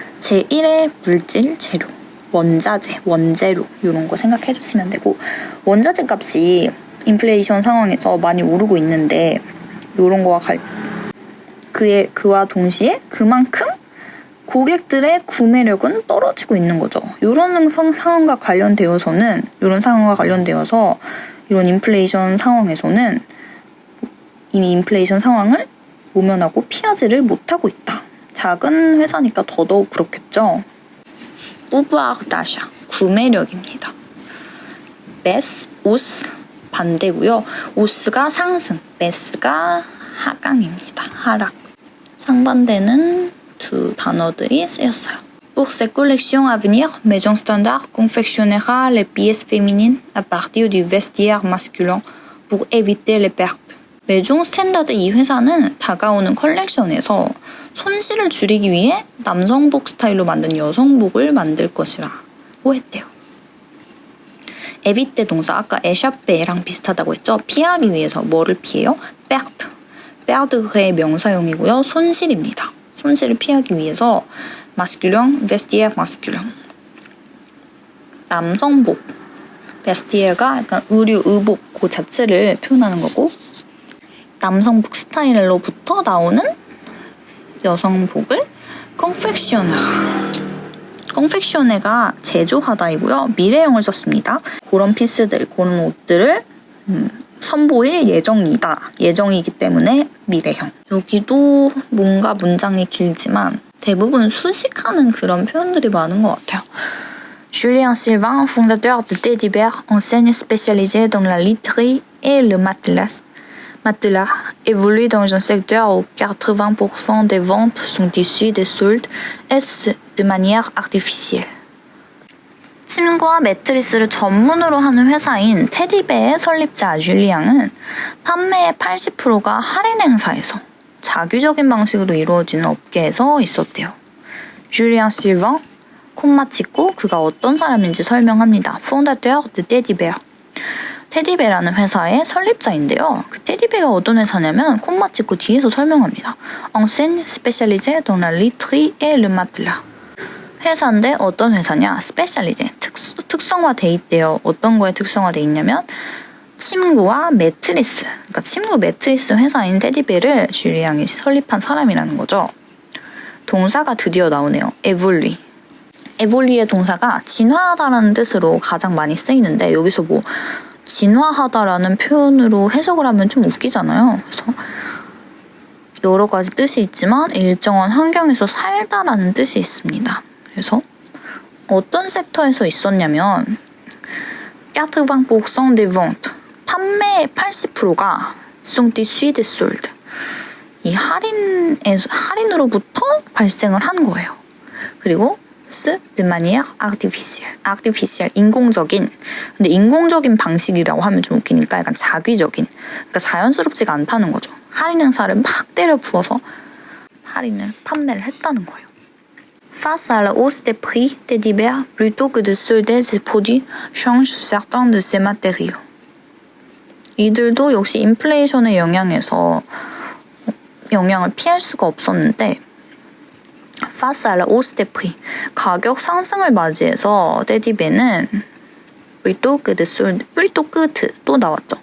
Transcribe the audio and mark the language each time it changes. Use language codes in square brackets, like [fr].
[ko] 제1의 물질, 재료, 원자재, 원재료 이런 거 생각해 주시면 되고 원자재 값이 인플레이션 상황에서 많이 오르고 있는데 이런 거와 그와 동시에 그만큼 고객들의 구매력은 떨어지고 있는 거죠. 이런 상황과 관련되어서 이런 인플레이션 상황에서는 이미 인플레이션 상황을 모면하고 피하지를 못하고 있다. 작은 회사니까 더더욱 그렇겠죠. pouvoir d'achat, 구매력입니다. baisse, hausse 반대고요. hausse가 상승, baisse가 하강입니다. 하락. 상반되는 두 단어들이 쓰였어요. [fr] Pour ces collections à venir, Maison Standard confectionnera les pièces féminines à partir du vestiaire masculin pour éviter les pertes. [ko] 메종 스탠다드 이 회사는 다가오는 컬렉션에서 손실을 줄이기 위해 남성복 스타일로 만든 여성복을 만들 것이라고 했대요. 에비테 동사 아까 에샤페랑 비슷하다고 했죠. 피하기 위해서 뭐를 피해요? [fr] perte. [ko] perdre의 명사용이고요. 손실입니다. 손실을 피하기 위해서 masculin, vestiaire masculin. 남성복. vestiere가 약간 의복 그 자체를 표현하는 거고 남성복 스타일로부터 나오는 여성복을 confectionne가 제조하다이고요. 미래형을 썼습니다. 그런 피스들, 그런 옷들을 선보일 예정이다. 예정이기 때문에 미래형. 여기도 뭔가 문장이 길지만 대부분 수식하는 그런 표현들이 많은 것 같아요. [fr] Julien Sylvain, fondateur de Teddy Bear, enseigne spécialisée dans la literie et le matelas, évolue dans un secteur où 80% des ventes sont issues des soldes et de manière artificielle. [ko] 침구와 매트리스를 전문으로 하는 회사인 테디베의 설립자 줄리앙은 판매의 80%가 할인 행사에서 자규적인 방식으로 이루어지는 업계에서 있었대요. 줄리앙 실ቫ, 콤마 찍고 그가 어떤 사람인지 설명합니다. [fr] fondateur de Teddy Bear. [ko] 테디베라는 회사의 설립자인데요. 그 테디베가 어떤 회사냐면 콤마 찍고 뒤에서 설명합니다. [fr] enseigne spécialisée dans la literie et le matelas. [ko] 회사인데 어떤 회사냐? 스페셜리제, 특성화돼 있대요. 어떤 거에 특성화돼 있냐면 침구와 매트리스, 그러니까 침구 매트리스 회사인 테디베를 줄리앙이 설립한 사람이라는 거죠. 동사가 드디어 나오네요. 에볼리. 에볼리의 동사가 진화하다라는 뜻으로 가장 많이 쓰이는데 여기서 뭐 진화하다라는 표현으로 해석을 하면 좀 웃기잖아요. 그래서 여러 가지 뜻이 있지만 일정한 환경에서 살다라는 뜻이 있습니다. 그래서 어떤 섹터에서 있었냐면 [fr] 80% des ventes, [ko] 판매의 80%가 [fr] sont issues des soldes. [ko] 이 할인으로부터 발생을 한 거예요. 그리고 [fr] de manière artificielle, [ko] 인공적인. 근데 인공적인 방식이라고 하면 좀 웃기니까 약간 자귀적인. 그러니까 자연스럽지가 않다는 거죠. 할인 행사를 막 때려 부어서 판매를 했다는 거예요. [fr] Face à la hausse des prix, Teddy Bear, plutôt que de solder ses produits, change certains de ses matériaux. [ko] 이들도 역시 인플레이션의 영향을 피할 수가 없었는데 [fr] face à la hausse des prix, [ko] 가격 상승을 맞이해서 테디베는 [fr] plutôt que de solder, [ko] plutôt que 또 나왔죠.